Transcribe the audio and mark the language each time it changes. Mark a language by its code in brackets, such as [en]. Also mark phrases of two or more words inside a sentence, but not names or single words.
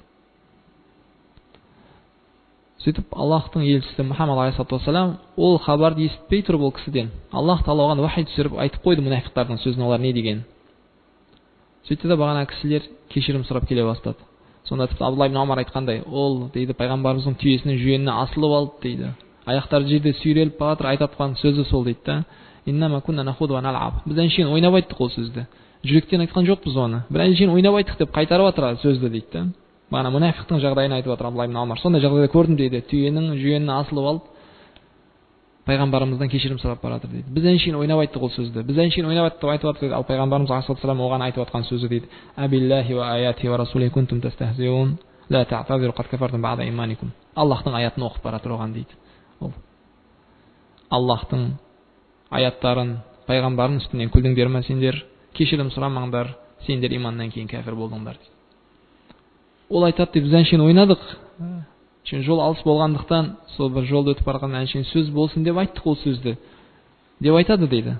[kk] Сөйтіп Аллахтың елшісі Мұхаммад [ar] عليه الصلاة والسلام [kk] ол хабарды естітпей тұрып ол кісіден Аллах Тағала оған вахи түсіріп айтып қойды мұнафиқтардың сөзін, олар не деген. Сөйтті де бағана кісілер кешірім сұрап келе бастады. Сонда тіпті Абдулла ибн Омар айтқандай, ол дейді пайғамбарымыздың түйесінің жүйеніне асылып алды дейді. Аяқтары жерде сүйреліп бара жатыр, айтып жатқан сөзі сол дейді да. [ar] إنما كنا نخوض ونلعب. [kk] Біз әншейін ойнап айттық ол сөзді. Жүректен айтқан жоқпыз оны. Біз әншейін ойнап айттық деп қайтарып жатыр сөзді дейді да. Бағана мұнафиқтың жағдайын айтып жатыр Абдулла ибн Омар. Сондай жағдайда көрдім дейді, түйенің жүйеніне асылып алып пайғамбарымыздан кешірім сұрап бара жатыр дейді. Біз әншейін ойнап айттық ол сөзді. Біз әншейін ойнап айттық айтып жатыр дейді. Ал пайғамбарымыз [ar] عليه الصلاة والسلام [kk] оған айтып жатқан сөзі дейді: [ar] "أبالله وآياته ورسوله كنتم تستهزئون لا تعتذروا قد كفرتم بعد إيمانكم." [kk] Аллахтың аятын оқып бара жатыр оған дейді. Ол Аллахтың аяттарын, пайғамбардың үстінен күлдіңдер ме сендер? Кешірім сұрамаңдар, сендер иманнан кейін кәфір болдыңдар дейді. Ол айтады деп біз әншейін ойнадық. Жол алыс болғандықтан сол бір жолды өтіп барған әншейін сөз болсын деп айттық ол сөзді деп айтады дейді.